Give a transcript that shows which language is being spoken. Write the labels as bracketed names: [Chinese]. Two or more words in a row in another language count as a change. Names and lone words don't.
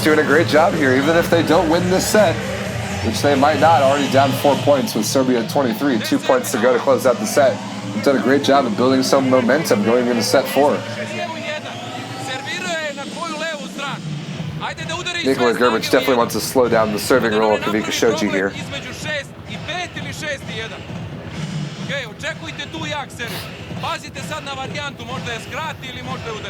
[English] doing a great job here, even if they don't win this set, which they might not, already down 4 points with Serbia at 23. 2 points to go to close out the set. They've done a great job of building some momentum going into set 4. Nikola Grbic definitely wants to slow down the serving role of Kavika Shoji here. [Serbian] Pazite sad na varijantu, možda je skrati ili možda je udari.